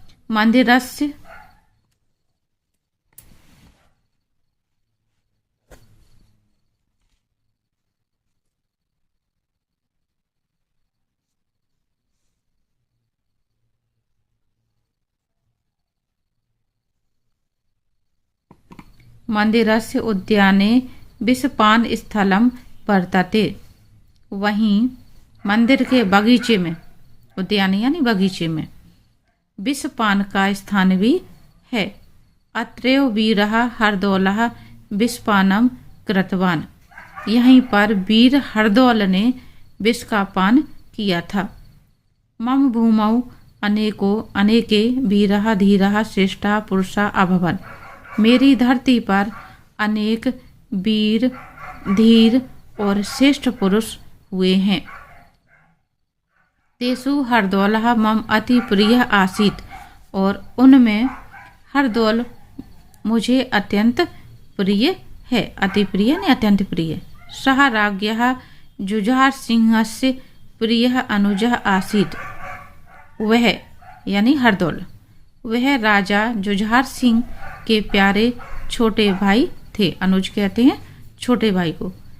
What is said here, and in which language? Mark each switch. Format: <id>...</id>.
<sa>मंदिरस्य मंदिरस्य उद्याने विषपान स्थलम वर्तते।</sa> <hi>वहीं मंदिर के बगीचे में, उद्यान यानी बगीचे में, विषपान का स्थान भी है।</hi> <sa>अत्रैव वीरः हरदौलः विषपानम कृतवान।</sa> <hi>यहीं पर वीर हरदौल ने विष का पान किया था।</hi> <sa>मम भूमौ अनेके वीरः धीरः श्रेष्ठः पुरुषः अभवन्।</sa> <hi>मेरी धरती पर अनेक वीर धीर और श्रेष्ठ पुरुष हुए हैं।</hi> <sa>तेषु हरदौलः मम अति प्रिय आसीत।</sa> <hi>और उनमें हरदौल मुझे अत्यंत प्रिय है।</hi> <sa>अति प्रिय</sa> <hi>यानी अत्यंत प्रिय।</hi> <sa>सह राज्ञः जुझार सिंहस्य प्रियः अनुजः आसीत्।</sa> <hi>वह यानी हरदौल, वह राजा जुझार सिंह के प्यारे छोटे भाई थे। अनुज कहते हैं छोटे भाई को।</hi>